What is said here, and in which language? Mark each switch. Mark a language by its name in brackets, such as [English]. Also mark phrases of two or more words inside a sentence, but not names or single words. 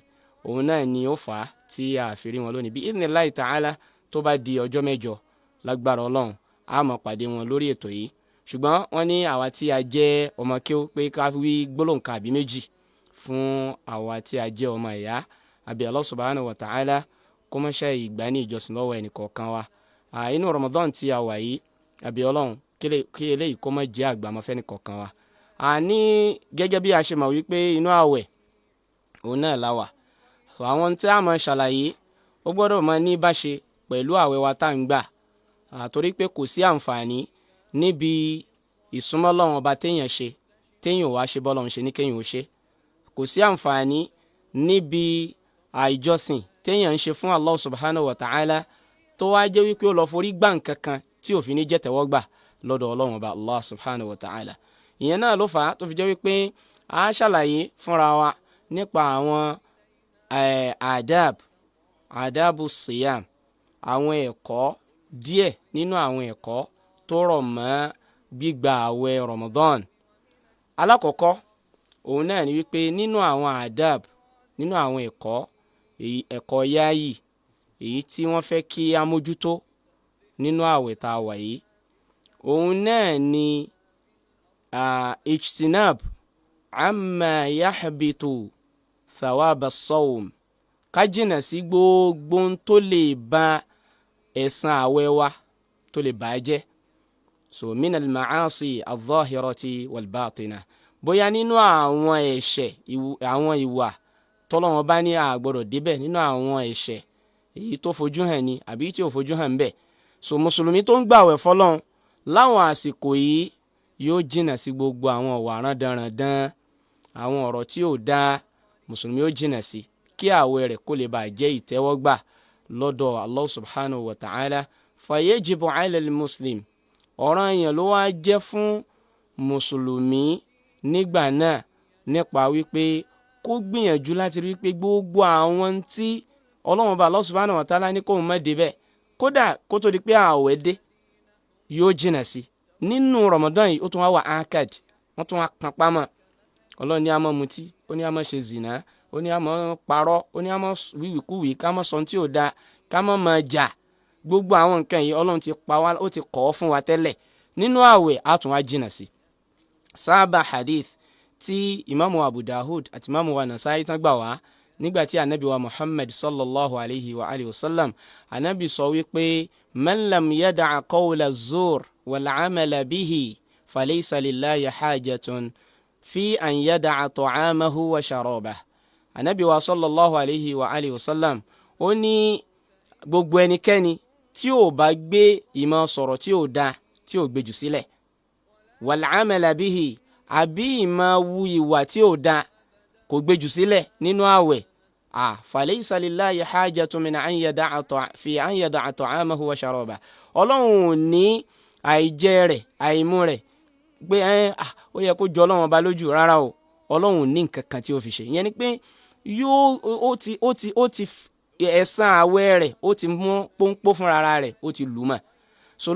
[Yoruba] Òun náà ni ó fà á tí a fi rí wọn lónìí. Bí [Arabic] بإذن الله تعالى [Yoruba] tó bá di ọjọ́ mẹ́jọ lágbára Ọlọ́run a máa pàdé wọn lórí ètò yìí. Ṣùgbọ́n wọ́n ní àwa tí a jẹ́ ọmọ kéwú pé ká wí gbólóhùn kan àbí méjì fún àwa tí a jẹ́ ọmọ ìyá. Àbí [Arabic] الله سبحانه وتعالى [Yoruba] kó má ṣe ìgbà ní ìjọsìn lọ́wọ́ ẹnìkọ̀ọ̀kan wa. Inú Ramadan tí a wà yìí, àbí Ọlọ́run kí eléyìí kó má jẹ́ àgbàmọ́fẹ́ ẹnìkọ̀ọ̀kan wa. Ní gẹ́gẹ́ bí a ṣe mọ̀ wípé inú àwẹ̀ òun náà la wà. So àwọn tí a máa ṣàlàyé ó gbọ́dọ̀ máa ní bá ṣe pẹ̀lú àwẹ̀ wa tá ń gbà. Torí pé kò sí àǹfààní níbi ìsúnmọ́ Ọlọ́run ọba téèyàn ṣe téèyàn wá ṣe bọ́lọ́run ṣe ní kéèyàn ó ṣe. Kò sí àǹfààní níbi àìjọsìn téèyàn ń ṣe fún [Arabic] الله سبحانه وتعالى [Yoruba] tó wá jẹ́ wípé ó lọ forí gbà nǹkan kan tí òfin ní jẹ́ tẹ́wọ́gbà lọ́dọ̀ Ọlọ́run ọba [Arabic] الله سبحانه وتعالى. [Yoruba] Ìyẹn náà ló fà á tó fi jẹ́ wípé a ṣàlàyé fúnra wa nípa àwọn [Arabic] آداب الصيام, [Yoruba] àwọn ẹ̀kọ́ díẹ̀ nínú àwọn ẹ̀kọ́ tó rọ̀ mọ́ gbígba àwẹ̀ Ramadan. Alákọ̀ọ́kọ́ òun náà ni wípé nínú àwọn adab, nínú àwọn ẹ̀kọ́ yáyì èyí tí wọ́n fẹ́ kí a mójútó nínú àwẹ̀ tá a wà yìí, òun náà ni [Arabic] اجتناب ما يحبط ثواب الصوم, [Yoruba] ká jìnà sí gbogbo tó lè ba ẹ̀san àwẹ̀ wa tó lè bà á jẹ́. [Arabic] So من المعاصي الظاهرة والباطنة, [Yoruba] bóyá nínú àwọn ẹ̀ṣẹ̀, àwọn ìwà tọ́lọ́run bá ní a gbọ́dọ̀ débẹ̀, nínú àwọn ẹ̀ṣẹ̀ èyí tó fojú hàn ni àbí tí ò fojú hàn bẹ́ẹ̀. So mùsùlùmí tó ń gbàwẹ̀ fọ́lọ́run láwọn àsìkò yìí yóò jìnà sí gbogbo àwọn ọ̀wà rándanrandan, àwọn ọ̀rọ̀ tí ò dáa, mùsùlùmí yóò jìnà sí kí àwẹ̀ rẹ̀ kó lè bá jẹ́ ìtẹ́wọ́gbà lọ́dọ̀ [Arabic] الله سبحانه وتعالى. فيجب على المسلم, [Yoruba] ọ̀ranyàn ló wá jẹ́ fún mùsùlùmí nígbà náà nípa wípé kó gbìyànjú láti rí wípé gbogbo àwọn tí Ọlọ́run bá [Arabic] الله سبحانه وتعالى [Yoruba] ní kó má débẹ̀, kódà kó tó di pé àwẹ̀ dé yóò jìnà sí. Nínú Ramadan yìí ó tún wá akad, wọ́n tún wá kan pámọ́. Ọlọ́run ní a máa mutí, ó ní a máa ṣe zìnà, ó ní a máa parọ́, ó ní a máa wíwìkúwì, ká máa sọ tí ò dáa, ká máa jà. Gbogbo àwọn nǹkan yìí Ọlọ́run ti pa wá, ó ti kọ́ fún wa tẹ́lẹ̀. Nínú àwẹ̀ a tún wá jìnà sí. Sábà hadith tí Imamu Abu Dawud àti Imamu wa Nasa'i tán gbà wá nígbà tí Ànábì wa Muhammad [Arabic] صلى الله عليه وعلى آله وسلم, [Yoruba] Ànábì sọ wípé [Arabic] من لم يدع قول الزور والعمل به فليس لله حاجة في أن يدع طعامه وشرابه. [Yoruba] Ànábì wa [Arabic] صلى الله عليه وعلى آله وسلم [Yoruba] ó ní gbogbo ẹnikẹ́ni tí ó bá gbé ìmọ̀ sọ̀rọ̀ tí ó dá, tí ó gbé jù sílẹ̀, [Arabic] والعمل به, [Yoruba] àbí ìmọ̀ wu ìwà tí ó dá kò gbé jù sílẹ̀ nínú àwẹ̀, [Arabic] فليس لله حاجة من أن يدع طعامه وشرابه. [Yoruba] Ọlọ́run ò ní àìjẹ rẹ̀ àìmú rẹ̀ pé ó yẹ kó jọ Ọlọ́run ọba lójú, rárá o. Ọlọ́run ò ní nǹkan kan tí ó fi ṣe. Ìyẹn ni pé ó ti ẹ̀san àwẹ̀ rẹ̀ ó ti mú pọ́npọ́ fún rárá rẹ̀, ó ti lù mọ́.